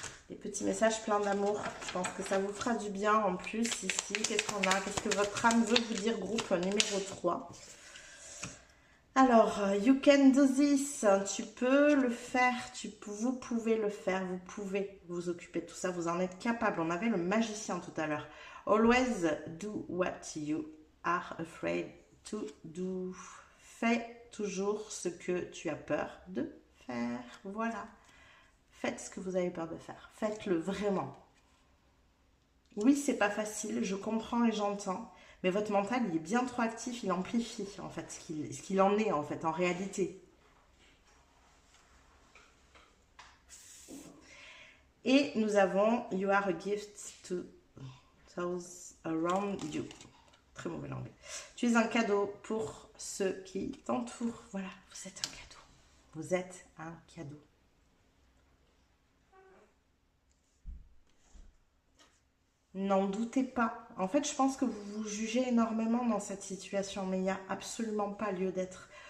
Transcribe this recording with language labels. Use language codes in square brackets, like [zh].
[fr] Les petits messages pleins d'amour. Je pense que ça vous fera du bien en plus ici. Qu'est-ce qu'on a? Qu'est-ce que votre âme veut vous dire, groupe numéro 3? Alors, [en] you can do this. [fr] Tu peux le faire. Vous pouvez le faire. Vous pouvez vous occuper de tout ça. Vous en êtes capable. On avait le magicien tout à l'heure. [en] Always do what you are afraid to do. [fr] Fais toujours ce que tu as peur de faire. Voilà. Faites ce que vous avez peur de faire. Faites-le vraiment. Oui, c'est pas facile, je comprends et j'entends, mais votre mental, il est bien trop actif, il amplifie en fait ce qu'il en est en fait, en réalité. Et nous avons [en] You are a gift to those around you. [fr] Très mauvais langue. Tu es un cadeau pour ceux qui t'entourent. Voilà, vous êtes un cadeau. Vous êtes un cadeau. N'en doutez pas. En fait, je pense que vous vous jugez énormément dans cette situation, mais il n'y a absolument pas lieu d'être.